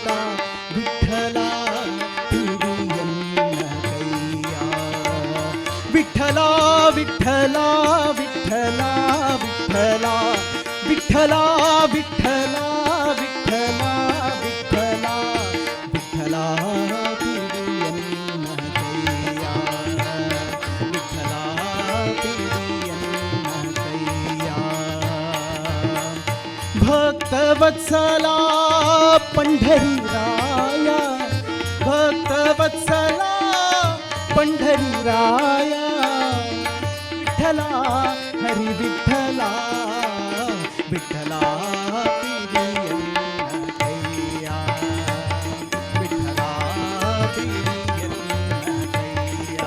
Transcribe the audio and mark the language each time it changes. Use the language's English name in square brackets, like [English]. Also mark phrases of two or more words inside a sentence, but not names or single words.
[Kannada] ವಿಠಲ ಪಿಡಿಯನ್ನ ಕೈಯ, ವಿಠಲ ವಿಠಲ ವಿಠಲ ವಿಠಲ ವಿಠಲ ವಿಠಲ ವಿಠಲ ವಿಠಲ ವಿಠಲ ಪಿಡಿಯನ್ನ ಕೈಯ, ವಿಠಲ ಪಿಡಿಯನ್ನ ಕೈಯ. [Marathi] ಭಕ್ತವತ್ಸಲ पंढरी राया, भक्तवत्सला पंढरी राया. विठ्ठला हरी विठ्ठला, विठ्ठला [Kannada] ಪಿಡಿಯನ್ನ ಕೈಯ, [Marathi] विठ्ठला [Kannada] ಪಿಡಿಯನ್ನ ಕೈಯ.